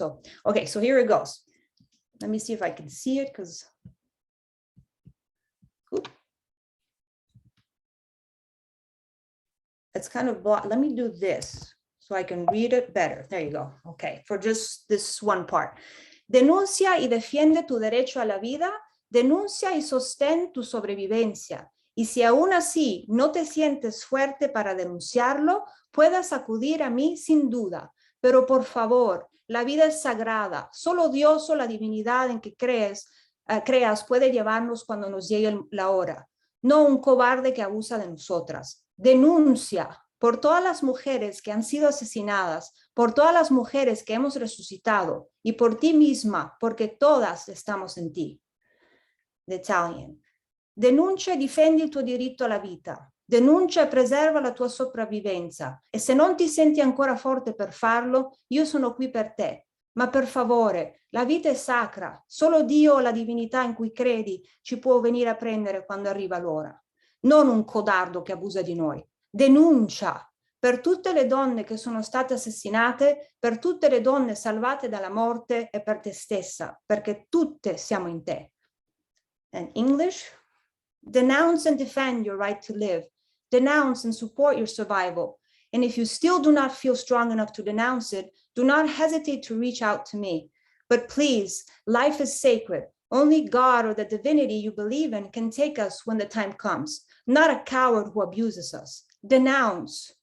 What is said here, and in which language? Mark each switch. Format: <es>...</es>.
<en>So, okay, so here it goes. Let me see if I can see it, because it's kind of blocked. Let me do this so I can read it better. There you go. Okay, for just this one part.</en> <es>Denuncia y defiende tu derecho a la vida. Denuncia y sostén tu sobrevivencia. Y si aún así no te sientes fuerte para denunciarlo, puedas acudir a mí sin duda. Pero por favor, la vida es sagrada. Solo Dios o la divinidad en que creas puede llevarnos cuando nos llegue la hora. no un cobarde que abusa de nosotras. Denuncia por todas las mujeres que han sido asesinadas, por todas las mujeres que hemos resucitado y por ti misma, porque todas estamos in ti.</es> <en>The Italian.</en> <it>Denuncia e difendi il tuo diritto alla vita. Denuncia e preserva la tua sopravvivenza. E se non ti senti ancora forte per farlo, io sono qui per te. Ma per favore, la vita è sacra. Solo Dio o la divinità in cui credi ci può venire a prendere quando arriva l'ora. Non un codardo che abusa di noi. Denuncia per tutte le donne che sono state assassinate, per tutte le donne salvate dalla morte e per te stessa, perché tutte siamo in te.</it> <en>And English, denounce and defend your right to live. Denounce and support your survival. And if you still do not feel strong enough to denounce it, do not hesitate to reach out to me. But please, life is sacred. Only God or the divinity you believe in can take us when the time comes, not a coward who abuses us. Denounce.</en>